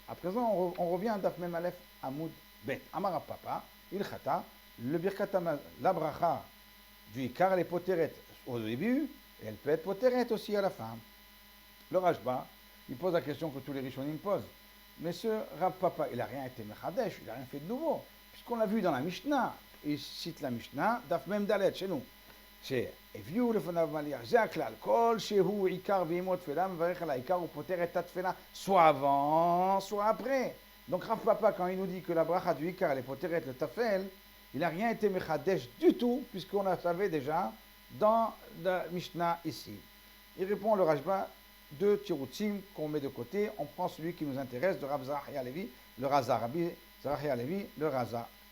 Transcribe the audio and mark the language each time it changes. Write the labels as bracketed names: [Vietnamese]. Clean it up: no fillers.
[French] À présent, on revient à Daf Mem Aleph Hamoud Bet. Amara Papa, il chata, le birkat la bracha du ikar, elle est poteret au début, et elle peut être poteret aussi à la fin. Le Rashba, il pose la question que tous les Rishonim posent. Mais ce Rav Papa, il n'a rien été Mechadesh, il n'a rien fait de nouveau. Puisqu'on l'a vu dans la Mishnah, il cite la Mishnah, Daf Mem Dalet chez nous. [Hebrew] שהביאו לפניו מליח, זה הכלל, כל שהוא עיקר ואימו תפילה, מברך על העיקר ופותר את התפילה, [French] soit avant, soit après. Donc Rav Papa, quand il nous dit que la bracha du Ikar, elle est poteret le tafel, il n'a rien été mechadesh du tout, puisqu'on la savait déjà dans la Mishnah ici. Il répond le Rajba, deux tiroutzim qu'on met de côté, on prend celui qui nous intéresse, de Rav Zahya Levi, le Raza, Rabbi Zahya Levi, le Raza.